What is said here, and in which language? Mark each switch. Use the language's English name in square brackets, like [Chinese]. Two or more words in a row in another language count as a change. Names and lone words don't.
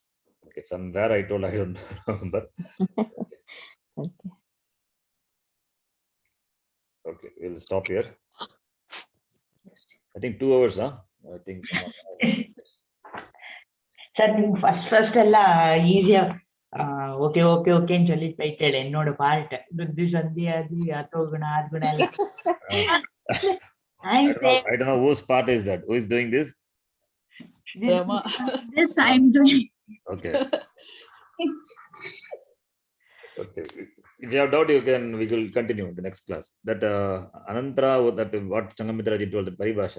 [English] Okay, from where I told, I don't remember. Okay. Okay, we'll stop here. I think 2 hours, huh? I think. Sir, first [Kannada] ಎಲ್ಲ ಈಸಿಯಾ ಓಕೆ ಓಕೆ ಓಕೆ ಅಂತ [Tamil] சொல்லிட்டு போயிட்டேன் என்னோட பார்ட் புத்தி சந்தி அது அத்தோகுண ஆத்குண [English] I don't know whose part is that. Who is doing this? Brahma. This I'm doing. Okay. Okay. If you have doubt, we will continue in the next class. That Anantara, that what Changamitra ji told, the paribhasha.